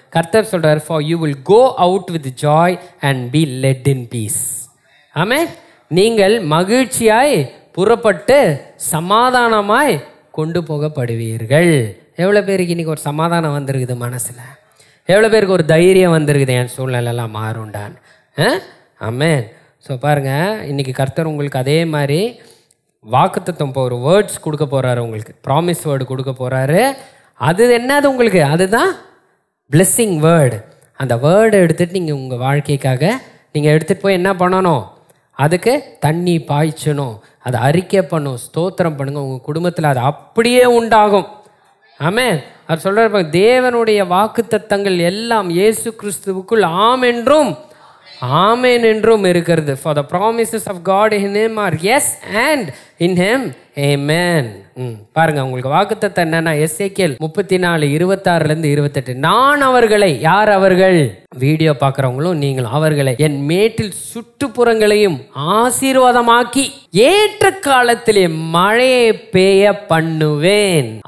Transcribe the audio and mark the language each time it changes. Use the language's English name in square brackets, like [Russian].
[Tamil] கர்த்தர் சொல்றார், [English] for you will go out with joy and be led in peace. [Tamil] ஆமென். நீங்கள் மகிழ்ச்சியாய் புறப்பட்டு சமாதானமாய் கொண்டு போகப்படுவீர்கள். எவ்வளோ பேருக்கு இன்றைக்கி ஒரு சமாதானம் வந்திருக்குது மனசில்? எவ்வளோ பேருக்கு ஒரு தைரியம் வந்திருக்குது, என் சூழ்நிலைலாம் மாறுண்டான்? ஆமென். ஸோ பாருங்கள், இன்றைக்கி கர்த்தர் உங்களுக்கு அதே மாதிரி வாக்குத்தத்தம் இப்போ ஒரு வேர்ட்ஸ் கொடுக்க போகிறாரு, உங்களுக்கு ப்ராமிஸ் வேர்டு கொடுக்க போகிறாரு. அது என்னது உங்களுக்கு? அதுதான் பிளெஸ்ஸிங் வேர்டு. அந்த வேர்டை எடுத்துகிட்டு நீங்கள் உங்கள் வாழ்க்கைக்காக நீங்கள் எடுத்துகிட்டு போய் என்ன பண்ணணும்? அதுக்கு தண்ணி பாய்ச்சணும், அதை அறிக்கை பண்ணும், ஸ்தோத்திரம் பண்ணுங்கள். உங்கள் குடும்பத்தில் அது அப்படியே உண்டாகும். ஆமென். அவர் சொல்கிறார், தேவனுடைய வாக்குத்தத்தங்கள் எல்லாம் இயேசு கிறிஸ்துவுக்குள் ஆம் என்றும் ஆமென் என்றும் இருக்கிறது. [English] For the promises of God in him are yes and in him amen. [Tamil] பாருங்க, உங்களுக்கு வாக்குத்தத்தம் என்னன்னா எசேக்கியேல் 34:26-28. நான் அவர்களை, யார் அவர்கள்? வீடியோ பார்க்குறவங்களும் நீங்களும். அவர்களை என் மேட்டில் சுற்றுப்புறங்களையும் ஆசீர்வாதமாக்கி ஏற்ற காலத்திலே மழையை பெய்ய பண்ணுவேன்.